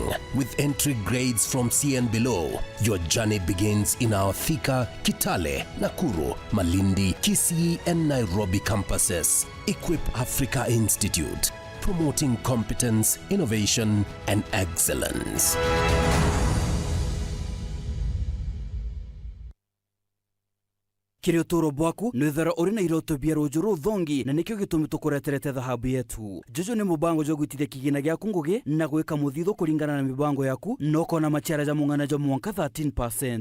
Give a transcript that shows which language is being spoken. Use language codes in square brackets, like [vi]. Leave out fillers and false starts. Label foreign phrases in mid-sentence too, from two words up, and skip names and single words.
[en] With entry grades from C and below, your journey begins in our Thika, Kitale, Nakuru, Malindi, Kisii and Nairobi campuses. Equip Africa Institute, promoting competence, innovation, and excellence. [mer] Kiriotoro bwaku nwethera uri na iroto bia rujuru thongi na nikyo gitumi tukureterete dhahabu yetu. Jojo ni mubango jo gwitithia kigina gyaku ngugi na gwika muthitho kuringana na mibango yaku no kona maciara ja mungana jo mwanka 13%.